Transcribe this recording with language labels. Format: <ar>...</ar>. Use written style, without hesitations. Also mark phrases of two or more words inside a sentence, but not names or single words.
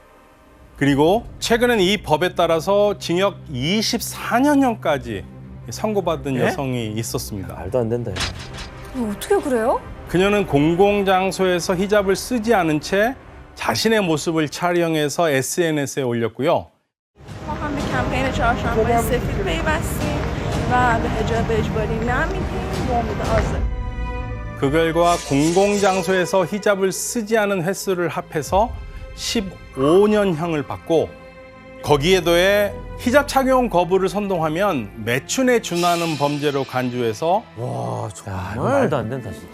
<ko>그리고 최근엔 이 법에 따라서 징역 24년형까지 선고받은 여성이 있었습니다. 말도 안 된다. 어떻게 그래요? 그녀는 공공장소에서 히잡을 쓰지 않은 채 자신의 모습을 촬영해서 SNS에 올렸고요.</ko> <fa>ما هم به کمپین چهارشنبه سفید پیوستیم و به حجاب اجباری نمیدیم نومید آزاد.</fa> <ko>그 결과 공공장소에서 히잡을 쓰지 않은 횟수를 합해서 15년형을 받고 거기에 더해 히잡 착용 거부를 선동하면 매춘에 준하는 범죄로 간주해서 와, 야, 이거 말도 안 된다. 진짜.</ko>